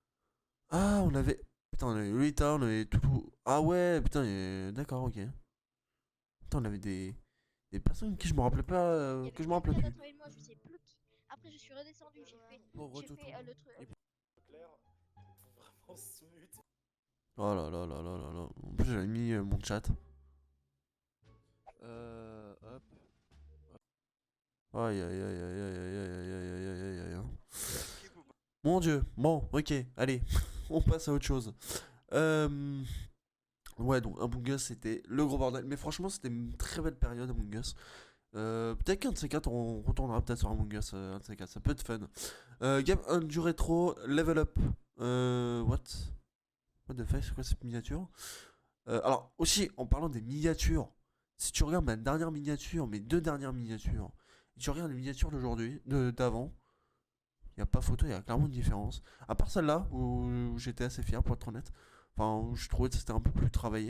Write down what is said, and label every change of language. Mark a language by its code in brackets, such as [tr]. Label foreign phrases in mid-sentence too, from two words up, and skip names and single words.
[fr] Ah, on avait. Putain, on avait Rita, on avait tout. Ah ouais, putain, d'accord, ok. Putain, on avait des personnes qui je me rappelais pas. Il y Que avait je me rappelais quelqu'un plus. d'autre avec moi, je sais plus. Après, je suis redescendu, Pauvre j'ai toutou. fait le truc. Claire, vraiment smooth. Oh là là là là là là. En plus, j'avais mis mon chat. Hop. Aïe aïe aïe aïe aïe aïe aïe aïe aïe aïe aïe aïe aïe. Mon dieu. Bon, ok, allez. On passe à autre chose. Ouais, donc Among Us, c'était le gros bordel. Mais franchement, c'était une très belle période, Among Us. Peut-être qu'un de ces quatre, on retournera peut-être sur Among Us. Un de ces quatre, ça peut être fun. [en] Game on [fr] du rétro, [en] level up. What the fuck, [fr] c'est quoi cette miniature? Alors, aussi, en parlant des miniatures, si tu regardes ma dernière miniature, mes deux dernières miniatures, et tu regardes les miniatures d'aujourd'hui, d'avant, il n'y a pas photo, il y a clairement une différence. À part celle-là, où j'étais assez fier, pour être honnête. Enfin, où je trouvais que c'était un peu plus travaillé.